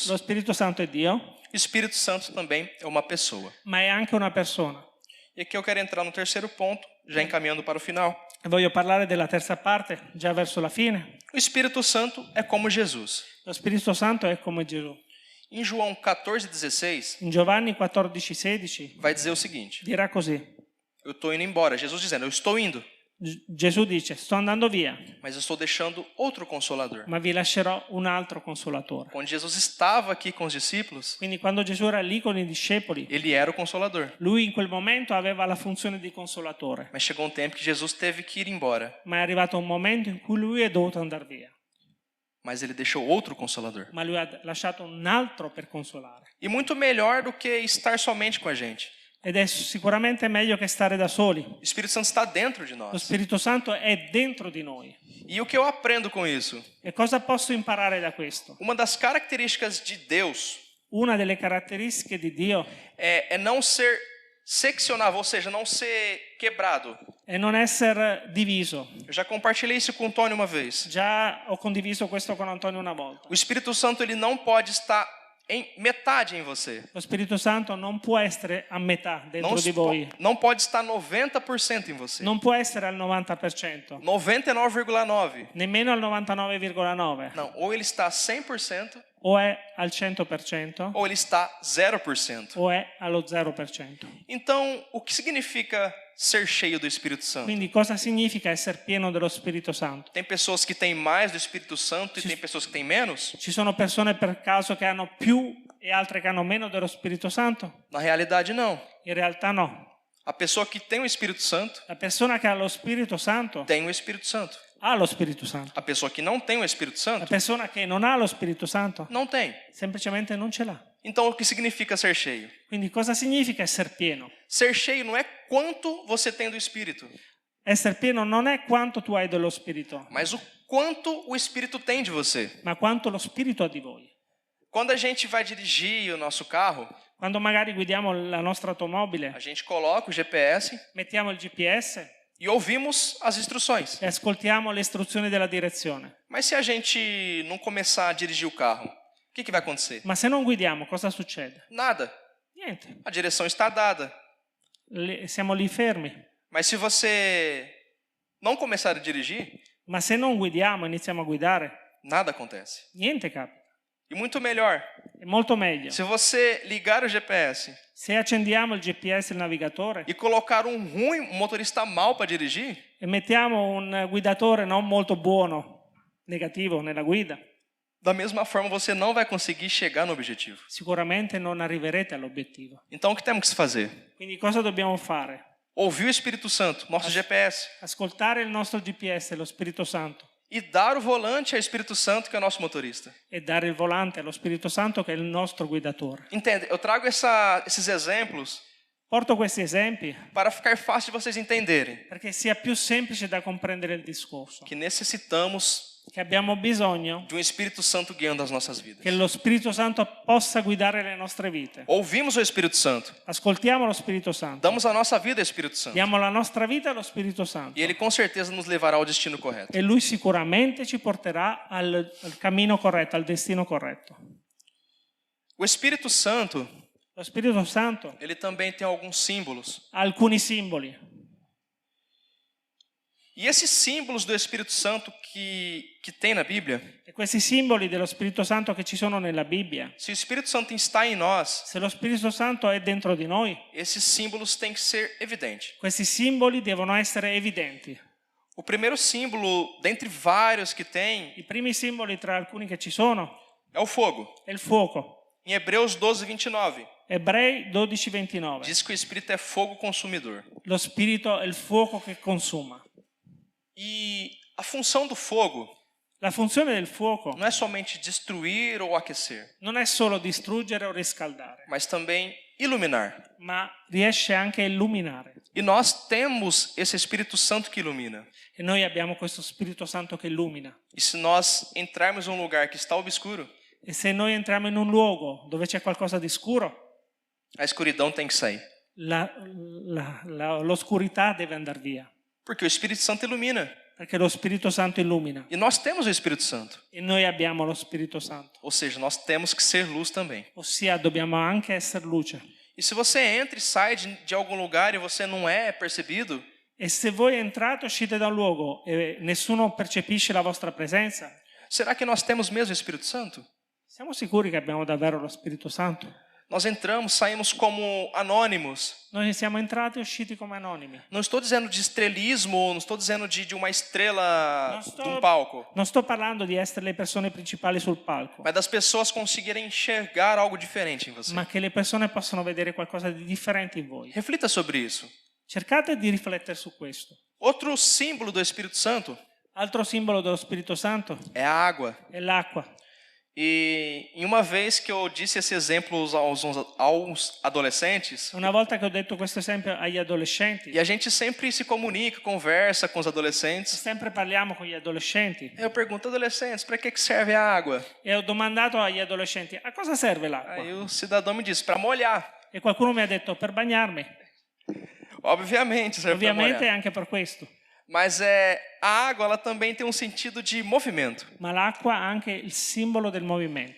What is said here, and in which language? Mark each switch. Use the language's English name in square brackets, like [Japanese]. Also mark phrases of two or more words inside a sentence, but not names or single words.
[Italian] lo Spirito Santo è Dio, [Portuguese] O Espírito Santo também é uma pessoa. [Italian] ma è anche una persona. [Portuguese] E aqui eu quero entrar no terceiro ponto, já encaminhando para o final. [Italian] E voglio parlare della terza parte, già verso la fine. [Portuguese] O Espírito Santo é como Jesus. [Italian] Lo Spirito Santo è come Gesù. [Portuguese] Em João 14,16, [Italian] In Giovanni 14,16 [Portuguese] vai dizer o seguinte: [Italian] dirà così. [Portuguese] eu estou indo embora. Jesus dizendo, eu estou indo, [Italian] Gesù dice, sto andando via, [Portuguese] mas eu estou deixando outro consolador. [Italian] ma vi lascerò un altro consolatore. [Portuguese] Quando Jesus estava aqui com os discípulos, [Italian] Quindi quando Gesù era lì con i discepoli, [Portuguese] ele era o consolador. [Italian] lui in quel momento aveva la funzione di consolatore. [Portuguese] Mas chegou um tempo que Jesus teve que ir embora, [Italian] Ma è arrivato un momento in cui lui è dovuto andare via. [Portuguese] mas ele deixou outro consolador. [Italian] Ma lui ha lasciato un altro per consolare. [Portuguese] E muito melhor do que estar somente com a gente. [Italian] Ed è sicuramente meglio che stare da soli. [Portuguese] O Espírito Santo está dentro de [Italian] Lo [Portuguese] nós. [Italian] Spirito Santo è dentro di noi. [Portuguese] E o que eu aprendo com isso? [Italian] E cosa posso imparare da questo? [Portuguese] Uma das características de Deus [Italian] Una delle caratteristiche di Dio [Portuguese] é não ser seccionável, ou seja, não ser quebrado. [Italian] è non essere diviso. [Portuguese] Eu já compartilhei isso com o Tony uma vez. [Italian] Già ho condiviso questo con Antonio una volta. [Portuguese] O Espírito Santo ele não pode estar em metade em você. [Italian] Lo Spirito Santo non può essere a metà dentro di voi. [Portuguese] Não pode estar 90% em você. [Italian] Non può essere al 90%, 99,9%. nemmeno al 99,9%. [Portuguese] Não, ou ele está 100% [Italian] O è al 100% [Portuguese] ou ele está 0%. [Italian] o è allo 0%. [Portuguese] Então, o que significa ser cheio do Espírito Santo? [Italian] Quindi cosa significa essere pieno dello Spirito Santo? [Portuguese] Tem pessoas que têm mais do Espírito Santo e tem pessoas que têm menos? [Italian] Ci sono persone per caso che hanno più e altre che hanno meno dello Spirito Santo? [Portuguese] Na realidade, não. [Italian] In realtà no. [Portuguese] A pessoa que tem o Espírito Santo [Italian] La persona che ha lo Spirito Santo [Portuguese] tem o Espírito Santo. [Italian] ha lo Spirito Santo. [Portuguese] A pessoa que não tem o Espírito [Italian] La [Portuguese] Santo [Italian] persona che non ha lo Spirito Santo [Portuguese] não tem. [Italian] semplicemente non ce l'ha. [Portuguese] Então, o que significa ser cheio? [Italian] Quindi cosa significa essere pieno? [Portuguese] Ser cheio não é quanto você tem do Espírito, [Italian] Essere pieno non è quanto tu hai dello Spirito, [Portuguese] mas o quanto o Espírito tem de você. [Italian] ma quanto lo Spirito ha di voi. [Portuguese] Quando a gente vai dirigir o nosso carro, [Italian] Quando magari guidiamo la nostra automobile, [Portuguese] a gente coloca o GPS [Italian] mettiamo il GPS [Portuguese] e ouvimos as instruções. [Italian] e ascoltiamo le istruzioni della direzione. [Portuguese] Mas se a gente não começar a dirigir o carro, o que vai acontecer? [Italian] Ma se non guidiamo, cosa succede? [Portuguese] Nada. [Italian] Niente, [Portuguese] A direção está dada. [Italian] siamo lì fermi. [Portuguese] Mas se você não começar a dirigir, [Italian] Ma se non guidiamo, iniziamo a guidare, [Portuguese] nada acontece. [Italian] niente capita. [Portuguese] E muito melhor, [Italian] È molto meglio. [Portuguese] se você ligar o GPS [Italian] Se accendiamo il GPS, il navigatore, [Portuguese] e colocar um motorista mal para dirigir, [Italian] e mettiamo un guidatore non molto buono, negativo nella guida, [Portuguese] da mesma forma você não vai conseguir chegar no objetivo. [Italian] sicuramente non arriverete all'obiettivo. [Portuguese] Então o que temos que fazer? [Italian] Quindi cosa dobbiamo fare? [Portuguese] Ouvir o Espírito Santo, nosso GPS, [Italian] Ascoltare il nostro GPS, lo Spirito Santo, [Portuguese] e dar o volante ao Espírito Santo, que é o nosso motorista. [Italian] e dare il volante allo Spirito Santo che è il nostro guidatore. [Portuguese] Entende? Eu trago esses exemplos [Italian] Porto questi esempi [Portuguese] para ficar fácil de vocês entenderem [Italian] perché sia più semplice da comprendere il discorso, [Portuguese] que necessitamos [Italian] che abbiamo bisogno [Portuguese] de um Espírito Santo guiando as nossas vidas. [Italian] che lo Spirito Santo possa guidare le nostre vite. [Portuguese] Ouvimos o Espírito Santo, [Italian] Ascoltiamo lo Spirito Santo, [Portuguese] damos a nossa vida ao Espírito Santo, [Italian] diamo la nostra vita allo Spirito Santo [Portuguese] e ele com certeza nos levará ao destino correto. [Italian] e Lui sicuramente ci porterà al cammino corretto, al destino corretto. [Portuguese] O Espírito Santo, [Italian] Lo Spirito Santo [Portuguese] ele também tem alguns símbolos. [Italian] ha alcuni simboli. [Portuguese] E esses símbolos do Espírito Santo que tem na Bíblia, [Italian] E questi simboli dello Spirito Santo che ci sono nella Bibbia, [Portuguese] se o Espírito Santo está em nós, [Italian] se lo Spirito Santo è dentro di noi, [Portuguese] esses símbolos têm que ser evidentes. [Italian] questi simboli devono essere evidenti. [Portuguese] O primeiro símbolo, dentre vários que tem, [Italian] I primi simboli tra alcuni che ci sono [Portuguese] é o fogo. [Italian] è il fuoco. [Portuguese] Em Hebreus 12:29, [Italian] Ebrei 12:29. [Portuguese] diz que o Espírito é fogo consumidor. [Italian] Lo Spirito è il fuoco che consuma. [Portuguese] E a função do fogo [Italian] La funzione del fuoco [Portuguese] não é somente destruir ou aquecer, [Italian] non è solo distruggere o riscaldare, [Portuguese] mas também iluminar. [Italian] ma riesce anche a illuminare. [Portuguese] E nós temos esse Espírito Santo que ilumina. [Italian] E noi abbiamo questo Spirito Santo che illumina. [Portuguese] E se nós entrarmos em um lugar que está obscuro, [Italian] E se noi entriamo in un luogo dove c'è qualcosa di scuro, [Portuguese] a escuridão tem que sair. [Italian] l'oscurità deve andare via. [Portuguese] Porque o Espírito Santo ilumina. [Italian] Perché lo Spirito Santo illumina. [Portuguese] E nós temos o Espírito Santo. [Italian] E noi abbiamo lo Spirito Santo. [Portuguese] Ou seja, nós temos que ser luz também. [Italian] Ossia, dobbiamo anche essere luce. [Portuguese] E se você entra e sai de algum lugar e você não é percebido, [Italian] E se voi entrate o uscite da un luogo e nessuno percepisce la vostra presenza, [Portuguese] será que nós temos mesmo o Espírito Santo? [Italian] siamo sicuri che abbiamo davvero lo Spirito Santo? [Portuguese] Nós entramos, saímos como anônimos. [Italian] Noi siamo entrati e usciti come anonimi. [Portuguese] Não estou dizendo de estrelismo, não estou dizendo de uma estrela de um palco, [Italian] Non sto parlando di essere le persone principali sul palco, [Portuguese] mas das pessoas conseguirem enxergar algo diferente em você. [Italian] ma che le persone possano vedere qualcosa di differente in voi. [Portuguese] Reflita sobre isso. [Italian] Cercate di riflettere su questo. [Portuguese] Outro símbolo do Espírito Santo [Italian] Altro simbolo dello Spirito Santo [Portuguese] é a água. [Italian] è l'acqua. [Portuguese] E em uma vez que eu disse esse exemplo aos adolescentes, [Italian] Una volta che ho detto questo esempio agli adolescenti, [Portuguese] e a gente sempre se comunica, conversa com os adolescentes, [Italian] sempre parliamo con gli adolescenti, [Portuguese] eu pergunto, adolescentes, para que serve a água? [Italian] e ho domandato agli adolescenti a cosa serve l'acqua? [Portuguese] Aí o cidadão me disse, para molhar. [Italian] E qualcuno mi ha detto per bagnarmi. [Portuguese] Obviamente serve para [Italian] Ovviamente [Portuguese] molhar. [Italian] anche per questo, [Portuguese] Mas a água ela também tem um sentido de movimento. [Italian] ma l'acqua ha anche il simbolo del movimento.